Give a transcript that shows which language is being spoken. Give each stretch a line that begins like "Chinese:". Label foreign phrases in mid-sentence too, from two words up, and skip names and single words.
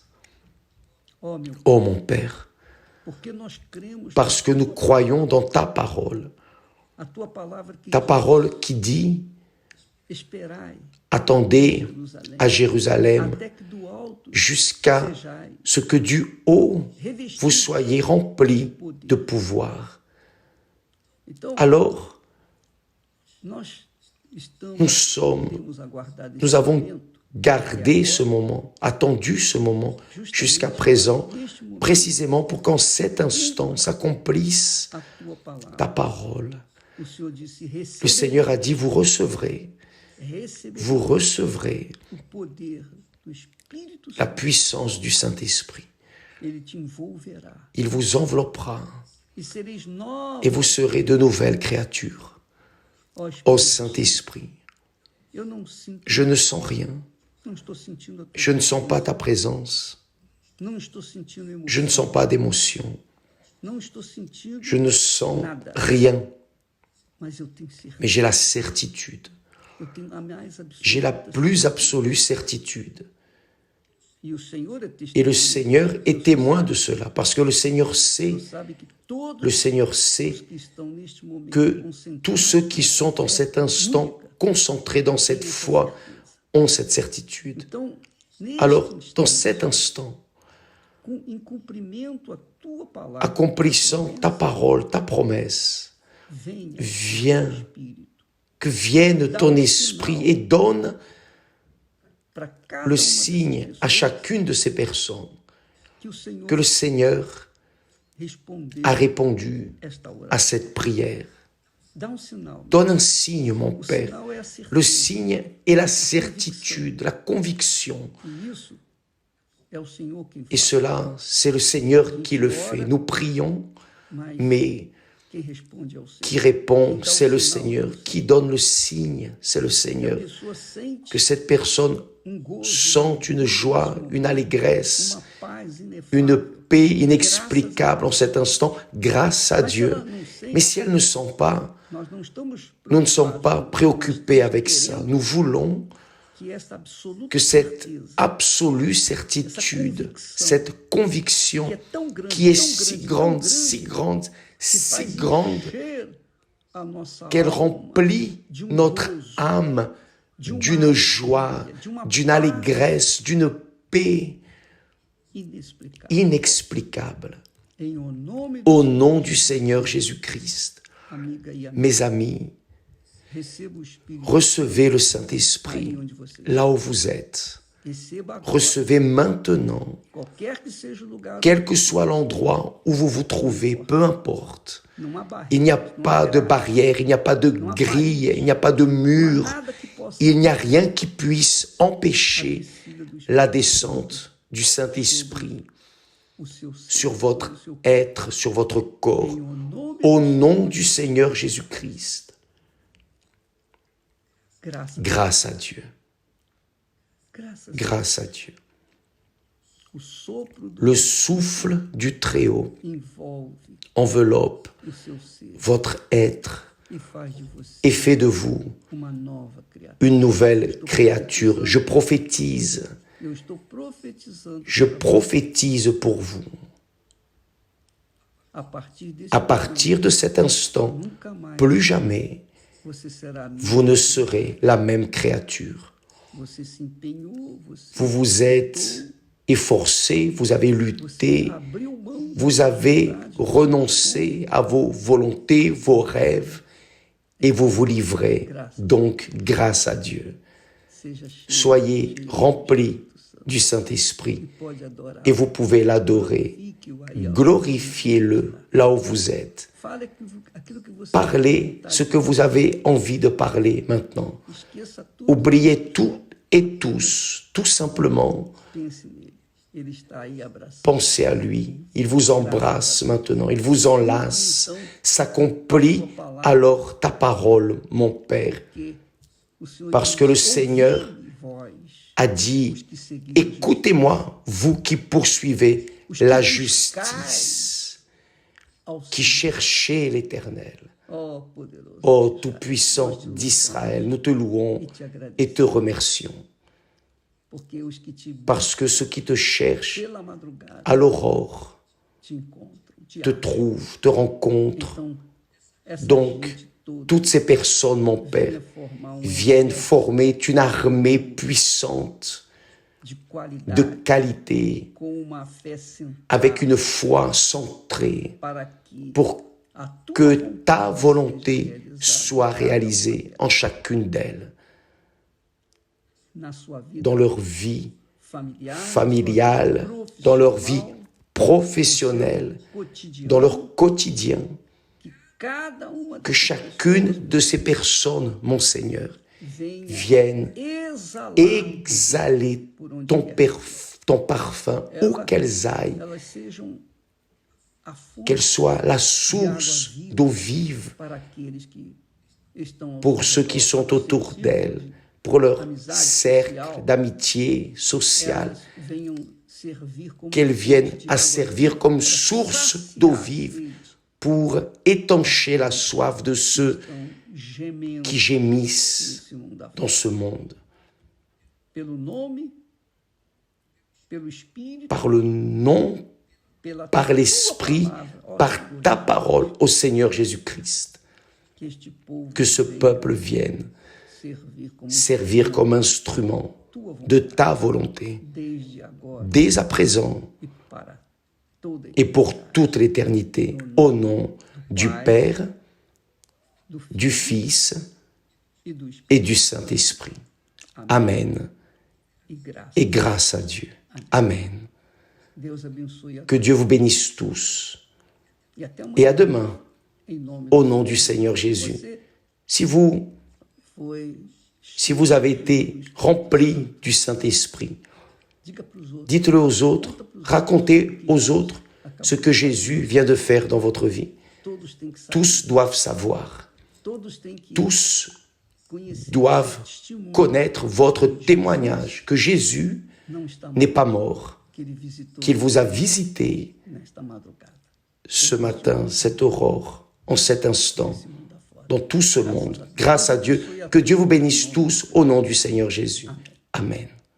French: Ô mon Père, parce que nous croyons dans ta parole qui dit: attendez à Jérusalem jusqu'à ce que du haut vous soyez remplis de pouvoir.
Portuguese: Então,
French: Alors,
Portuguese: nós estamos,
French: nous sommes,
Portuguese: temos aguardado esse
French: nous avons
Portuguese: momento,
French: gardé ce moment, attendu ce moment jusqu'à présent,
Portuguese: neste momento,
French: précisément pour qu'en cet instant s'accomplisse
Portuguese: a tua palavra.
French: ta parole.
Portuguese: O Senhor disse,
French: Le Seigneur a dit, vous recevrez
Portuguese: o poder do Espírito
French: la
Portuguese: Santo.
French: puissance du Saint-Esprit.
Portuguese: Ele te envolverá.
French: Il vous enveloppera
Portuguese: E sereis novos,
French: et vous serez de nouvelles créatures.
Portuguese: ó
French: Ô
Portuguese: Espírito.
French: Saint-Esprit,
Portuguese: Eu não sinto,
French: je ne sens rien,
Portuguese: não estou sentindo a tua
French: je ne sens pas ta présence,
Portuguese: não estou sentindo emoção,
French: je ne sens pas d'émotion,
Portuguese: não estou sentindo,
French: je ne sens rien,
Portuguese: mas eu tenho certeza,
French: mais j'ai la certitude,
Portuguese: eu tenho a mais
French: j'ai la
Portuguese: absoluta
French: plus absolue certitude.
Portuguese: E o Senhor é
French: Et le
Portuguese: testemunha.
French: Seigneur est témoin de cela, parce que le Seigneur sait,
Portuguese: Deus sabe que todos
French: le Seigneur sait
Portuguese: os que estão neste momento
French: que
Portuguese: concentrados
French: tous ceux qui sont en cet instant concentrés dans cette foi ont cette certitude.
Portuguese: Então, neste
French: Alors, dans
Portuguese: instante,
French: cet instant,
Portuguese: em cumprimento a tua palavra,
French: accomplissant ta parole, ta promesse,
Portuguese: venha
French: viens,
Portuguese: Espírito
French: que vienne ton esprit et donne
Portuguese: para cada
French: le
Portuguese: uma
French: signe
Portuguese: dessas
French: à
Portuguese: pessoas
French: chacune de ces personnes
Portuguese: que o Senhor
French: que le Seigneur
Portuguese: respondeu
French: a répondu
Portuguese: esta oração.
French: à cette prière.
Portuguese: Dá signal.
French: Donne un signe, mon
Portuguese: O
French: Père.
Portuguese: sinal é a certeza.
French: Le signe est la certitude, la conviction.
Portuguese: E isso é o Senhor quem
French: Et
Portuguese: faz.
French: cela, c'est le Seigneur qui le fait. Nous prions,
Portuguese: Mas
French: mais
Portuguese: quem responde é o Senhor.
French: qui répond, c'est le Seigneur. Qui donne le signe, c'est le
Portuguese: A
French: Seigneur.
Portuguese: pessoa sente
French: Que cette personne
Portuguese: gozo,
French: sente une joie, une allégresse,
Portuguese: uma paz inefável.
French: une paix inexplicable en cet instant, grâce à Dieu. Mais si elle ne sent pas,
Portuguese: Nós não estamos
French: nous ne sommes pas
Portuguese: preocupados,
French: préoccupés avec
Portuguese: nós
French: ça.
Portuguese: queremos
French: Nous voulons
Portuguese: que esta absoluta
French: que cette
Portuguese: certeza,
French: absolue certitude, cette conviction
Portuguese: que é tão grande,
French: qui est
Portuguese: tão
French: si
Portuguese: grande,
French: grande,
Portuguese: tão
French: si
Portuguese: grande,
French: grande,
Portuguese: que
French: si
Portuguese: faz
French: grande,
Portuguese: encher a nossa
French: qu'elle
Portuguese: alma
French: remplit
Portuguese: de
French: notre
Portuguese: gozo,
French: âme
Portuguese: de uma
French: d'une joie,
Portuguese: alegria, de uma
French: d'une
Portuguese: paz
French: allégresse, d'une paix
Portuguese: inexplicável.
French: inexplicable.
Portuguese: Em o nome
French: Au nom du Seigneur Jésus-Christ,
Portuguese: amiga e amigo,
French: mes amis,
Portuguese: receba o Espírito
French: recevez le
Portuguese: aí
French: Saint-Esprit
Portuguese: onde você
French: là où vous êtes.
Portuguese: receba agora,
French: Recevez maintenant,
Portuguese: qualquer que seja o lugar,
French: quel que soit l'endroit où vous vous trouvez, peu importe.
Portuguese: não há barreira,
French: Il n'y a
Portuguese: não
French: pas
Portuguese: há
French: de barrière, il n'y a pas de grille, il n'y a pas de mur,
Portuguese: nada que possa
French: il n'y a rien qui puisse empêcher
Portuguese: descida do Espírito,
French: la descente du Saint-Esprit
Portuguese: o seu ser,
French: sur votre
Portuguese: o seu corpo.
French: être, sur votre corps,
Portuguese: Em o nome
French: au nom du Seigneur Jésus-Christ.
Portuguese: graças,
French: Grâce à Dieu,
Portuguese: graças
French: grâce à Dieu.
Portuguese: o sopro do
French: Le souffle du Très-Haut
Portuguese: envolve
French: enveloppe
Portuguese: o seu ser
French: votre être
Portuguese: e faz de você
French: et fait de vous
Portuguese: uma nova criatura.
French: une nouvelle créature. Je prophétise,
Portuguese: Eu estou profetizando
French: je prophétise pour vous.
Portuguese: a partir desse
French: À partir de cet instant,
Portuguese: momento, nunca mais
French: plus jamais,
Portuguese: você será
French: vous ne serez la même créature.
Portuguese: Você se empenhou, você
French: Vous vous êtes efforcé, vous avez lutté,
Portuguese: abriu mão
French: vous avez renoncé à vos volontés, vos rêves, et vous vous livrez. Donc, grâce à Dieu,
Portuguese: seja cheio,
French: soyez remplis du Saint-Esprit
Portuguese: pode adorar.
French: et vous pouvez l'adorer.
Portuguese: Fique-o aí, ó.
French: Glorifiez-le là où vous êtes.
Portuguese: Fale aquilo que você
French: Parlez ce que vous avez envie de parler maintenant.
Portuguese: esqueça tudo,
French: Oubliez tout et tous, tout simplement.
Portuguese: pense nele. Ele está aí abraçado.
French: Pensez à lui. Il vous embrasse maintenant. Il vous enlace. S'accomplit alors ta parole, mon Père.
Portuguese: Porque o Senhor
French: Parce
Portuguese: diz,
French: que le Seigneur
Portuguese: "Ouvi, vós,
French: a dit,
Portuguese: os que seguis
French: écoutez-moi, vous qui poursuivez la justice,
Portuguese: ao
French: qui cherchez l'Éternel.
Portuguese: ó poderoso,
French: Ô Tout-Puissant d'Israël, nous te louons
Portuguese: e te agradeço,
French: et te remercions.
Portuguese: porque os que te buscam
French: Parce que ceux qui te cherchent
Portuguese: pela madrugada
French: à l'aurore
Portuguese: te encontram, te
French: te
Portuguese: acham.
French: trouvent, te rencontrent.
Portuguese: Então, essa
French: Donc,
Portuguese: gente toda
French: toutes ces personnes, mon Père,
Portuguese: venha formar um
French: viennent
Portuguese: exército
French: former une armée puissante,
Portuguese: de
French: de
Portuguese: qualidade,
French: qualité,
Portuguese: com uma fé centrada
French: avec une foi centrée,
Portuguese: para que
French: pour
Portuguese: a tua
French: que ta volonté soit réalisée en chacune d'elles,
Portuguese: na sua vida
French: dans leur vie
Portuguese: familiar,
French: familiale, dans leur vie professionnelle,
Portuguese: cotidiana,
French: dans leur quotidien,
Portuguese: que cada uma
French: que chacune de ces personnes, mon Seigneur,
Portuguese: venha
French: vienne
Portuguese: exalar
French: exhaler
Portuguese: por onde
French: ton,
Portuguese: quer.
French: ton parfum où qu'elles aillent,
Portuguese: Elas sejam a fonte
French: qu'elles soient la source d'eau vive
Portuguese: para aqueles que estão ao
French: pour
Portuguese: seu
French: ceux
Portuguese: redor,
French: qui sont
Portuguese: para o seu
French: autour
Portuguese: círculo
French: d'elles,
Portuguese: de
French: pour leur
Portuguese: amizade
French: cercle
Portuguese: social.
French: d'amitié sociale,
Portuguese: Elas venham servir como
French: qu'elles viennent
Portuguese: fonte de
French: à
Portuguese: água
French: servir
Portuguese: viva
French: comme
Portuguese: para
French: source
Portuguese: saciar
French: d'eau vive
Portuguese: eles
French: pour étancher la soif de ceux
Portuguese: que estão gemendo
French: qui gémissent
Portuguese: nesse mundo afora.
French: dans ce monde.
Portuguese: Pelo nome, pelo Espírito,
French: Par le nom,
Portuguese: pela
French: par
Portuguese: tua
French: l'Esprit,
Portuguese: palavra, ó
French: par
Portuguese: Senhor,
French: ta parole, au Seigneur Jésus-Christ,
Portuguese: que este povo
French: que ce
Portuguese: venha
French: peuple vienne
Portuguese: servir como
French: servir comme instrument
Portuguese: tua vontade
French: de ta volonté,
Portuguese: desde agora
French: dès à présent
Portuguese: e para toda a
French: et pour toute l'éternité, au nom du Père,
Portuguese: do Filho
French: du Fils
Portuguese: e do Espírito,
French: et du Saint-Esprit.
Portuguese: Amen. e graça.
French: Et grâce à Dieu.
Portuguese: Amen. Deus abençoe a
French: Que Dieu vous bénisse tous.
Portuguese: e até
French: Et
Portuguese: amanhã,
French: à demain,
Portuguese: em nome
French: au
Portuguese: do
French: nom
Portuguese: Senhor.
French: du Seigneur Jésus.
Portuguese: Você
French: Si vous avez été rempli du Saint-Esprit,
Portuguese: diga para os outros,
French: dites-le aux autres, racontez aux autres ce que Jésus vient de faire dans votre vie.
Portuguese: todos têm que saber,
French: Tous doivent savoir,
Portuguese: todos têm que
French: tous
Portuguese: conhecer
French: doivent
Portuguese: testemunho
French: connaître votre témoignage que Jésus
Portuguese: não está
French: n'est pas mort,
Portuguese: que ele visitou
French: qu'il vous a visité
Portuguese: nesta madrugada,
French: ce matin, cette aurore, en cet instant,
Portuguese: esse mundo afora.
French: dans tout ce monde. Grâce à Dieu, que Dieu vous bénisse tous au nom du Seigneur Jésus. Amen.